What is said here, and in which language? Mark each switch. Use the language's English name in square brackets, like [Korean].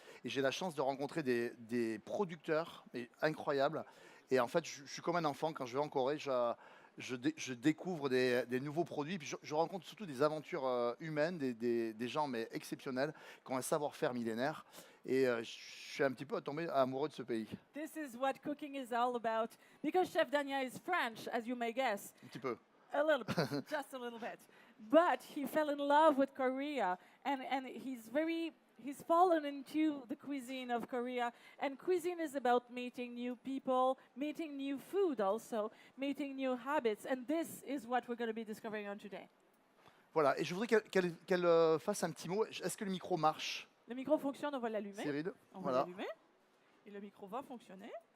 [French] Et j'ai la chance de rencontrer des producteurs incroyables. Et en fait, je suis comme un enfant. Quand je vais en Corée, je découvre des nouveaux produits. Puis je rencontre surtout des aventures humaines, des gens mais exceptionnels, qui ont un savoir-faire millénaire. Et je suis un petit peu tombé amoureux de ce pays. [English] This is what cooking is all about. Because Chef Damien is French, as you may guess. [French] Un petit peu. [English] A little bit, just a little bit. But he fell in love with Korea, and he's fallen into the cuisine of Korea. And cuisine is about meeting new people, meeting new food also, meeting new habits. And this is what we're going to be discovering on today. [French] Voilà, et je voudrais qu'elle fasse un petit mot. Est-ce que le micro marche, Le micro fonctionne, on va l'allumer. Cyril? On va Voilà. l'allumer. Et le micro va fonctionner.